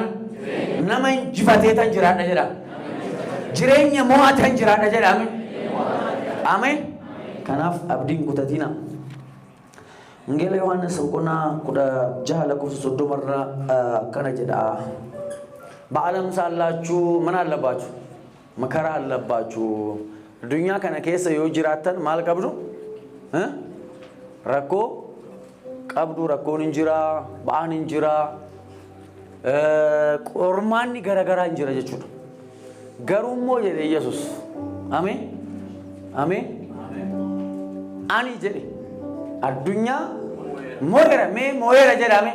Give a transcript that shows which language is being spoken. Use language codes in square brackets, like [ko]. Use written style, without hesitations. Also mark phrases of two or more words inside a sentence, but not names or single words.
[om] Nama injifatee tan jiraadha jedha. Jireenya mo'atan jiraadha jedhame. Ameen. Kanaaf abdiin kutatina. Wangeela Yohaannis boqonnaa 16 lakkoofsa 30 irraa kana jedha. Ba'alam sallaachuu [am] ምን አለባችሁ መከራ አለባችሁ [om] ዱንያ kana keessa yoo jiraattan maal qabdu rakkoo qabdu rakkoon injira ba'aan injira qormaanni garagaraa injira jechuudha. Garummoo jedhe Yesuus ameen ameen ani jedhe addunyaa mo'eera jedhame